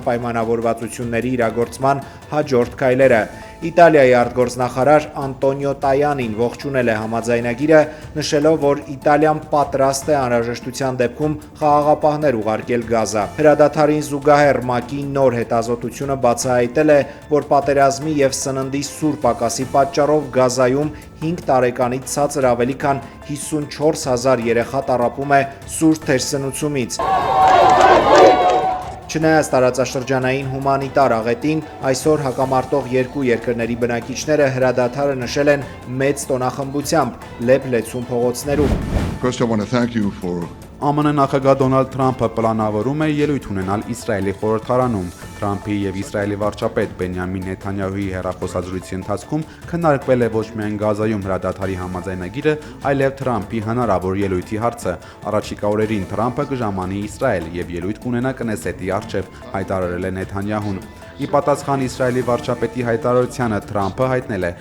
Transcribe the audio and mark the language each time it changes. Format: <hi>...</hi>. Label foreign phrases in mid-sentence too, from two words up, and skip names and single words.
<hy>պայմանավորվածությունների իրագործման հաջորդ քայլերը։ Իտալիայի արտգործնախարար Անտոնիո Տայանին ողջունել է համաձայնագիրը, նշելով, որ Իտալիան պատրաստ է անհրաժեշտության դեպքում խաղաղապահներ ուղարկել Գազա։ Հրադադարին զուգահեռ ՄԱԿ-ի նոր հետազոտությունը բացահայտել է, որ պատերազմի եւ սննդի սուր պակասի պատճառով Գազայում 5 տարեկանից ցածր ավելի քան 54,000 երեխա տառապում է սուր թերսնուցումից։ Չնայած տարածաշրջանային հումանիտար աղետին, այսօր հակամարտող երկու երկրների բնակիչները հրադադարը նշել են մեծ տոնախմբությամբ Լեփ-Լեցուն փողոցներում։</hy> <en>First, I want to thank you for</en> <hy>ԱՄՆ նախագահ Դոնալդ Թրամփը պլանավորում է ելույթ ունենալ Իսրայելի խորհրդարանում։ Թրամփի եւ Իսրայելի վարչապետ Բենյամին Նեթանյահուի հեռախոսազրույցի ընթացքում քննարկվել է ոչ միայն Գազայում հրադադարի համաձայնագիրը, այլև Թրամփի հնարավոր ելույթի հարցը։ Առաջիկա օրերին Թրամփը կժամանի Իսրայել եւ ելույթ կունենա Կնեսետի առջև, հայտարարել է Նեթանյահուն։ Ի պատասխան Իսրայելի վարչապետի հայտարարությանը Թրամփը հայտնել է.</hy>